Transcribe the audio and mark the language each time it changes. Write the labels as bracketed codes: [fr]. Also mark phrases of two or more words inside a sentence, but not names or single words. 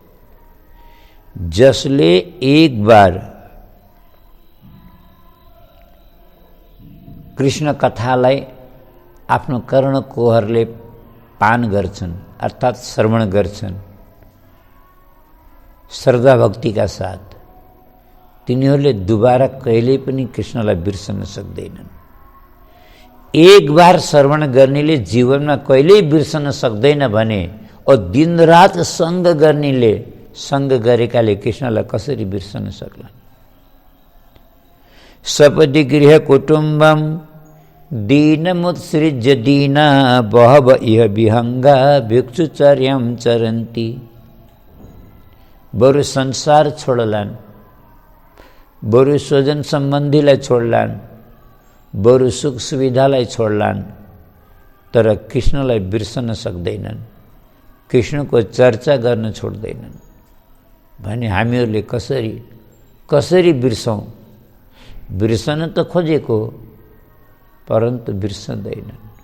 [ne] जसले एक बार कृष्ण कथालाई आफ्नो कर्णकोहरले पान गर्छन्, अर्थात् श्रवण गर्छन् श्रद्धा भक्तिका साथ, तिनीहरूले दुबारा कहिल्यै पनि कृष्णलाई बिर्सन सक्दैनन्। एक बार श्रवण गर्नेले जीवनमा कहिल्यै बिर्सन सक्दैन भने ओ दिनरात सङ्ग गर्नेले, सङ्ग गरेकाले कृष्णलाई कसरी बिर्सन सक्लान्? [sa] सपदि गृह कुटुम्बम दीनमुत्सृज्य दीना बहव इह विहङ्गा भिक्षुचर्यं चरन्ति। [ne] बरु संसार छोडलान्, बरु स्वजन सम्बन्धीलाई छोडलान्, बरु सुख सुविधालाई छोडलान्, तर कृष्णलाई बिर्सन सक्दैनन्, कृष्णको चर्चा गर्न छोड्दैनन्। भने हामीहरूले कसरी बिर्सौँ? बिर्सन त खोजेको परन्तु बिर्सदैनन्।